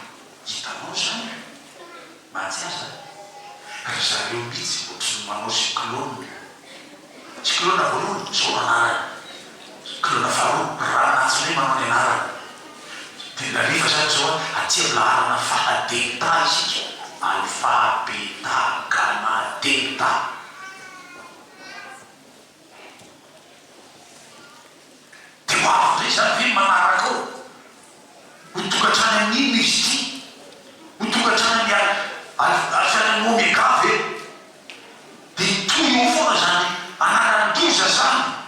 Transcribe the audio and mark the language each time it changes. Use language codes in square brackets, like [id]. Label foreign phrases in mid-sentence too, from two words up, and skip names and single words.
[mg] hitanao zany mahatsiaza ry zareo mihitsy ohatry ny manao siklona voalohany zao manarany siklona faharoa raha natsy hoe manao ny anarany dia nariva zany zao aty amin'ny laharana fahadelta isika alpha beta gamma delta dia hoavy ndray zany ve manaraka ao hotongatrany amin'iny izy ty hotongatrany fianany omega ve dia toy eo foana zany anarandoza zany